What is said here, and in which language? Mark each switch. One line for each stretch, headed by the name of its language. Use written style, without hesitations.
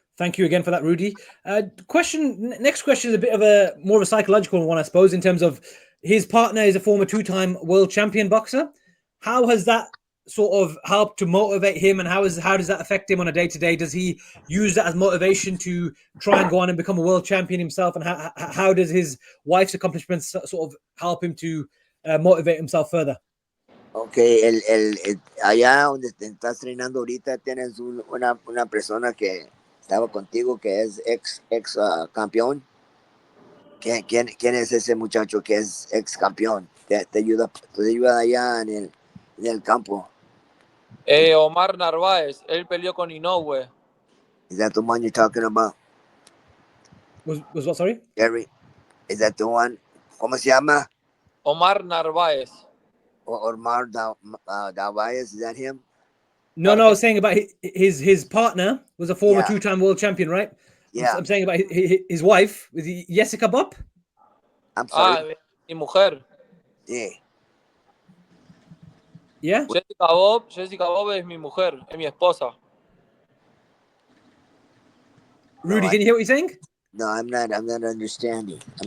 English: Thank you again for that, Rudy. Next question is a bit of more of a psychological one, I suppose, in terms of his partner is a former two-time world champion boxer. How has that sort of helped to motivate him, and how does that affect him on a day-to-day? Does he use that as motivation to try and go on and become a world champion himself? And how does his wife's accomplishments sort of help him to motivate himself further?
Spanish: Okay, allá donde te estás entrenando ahorita tienes una persona que estaba contigo que es ex campeón. ¿Quién es ese muchacho que es ex campeón? Te ayuda allá en el campo. Omar Narváez, él peleó con Inoue.
English: Is that the one you're talking about? Was what, sorry? Gary, is that the one?
Spanish: ¿Cómo se llama? Omar Narváez.
English: Omar Narváez, is that him? No, I was saying about his partner was a former two-time world champion, right? Yeah. I'm saying about his wife, was he Jessica Bob? I'm sorry.
Spanish: Mi mujer.
English: Yeah. Yeah.
Spanish: Jessica Bob es mi mujer, es mi esposa.
English: Rudy, can you hear what he's saying? No, I'm not understanding.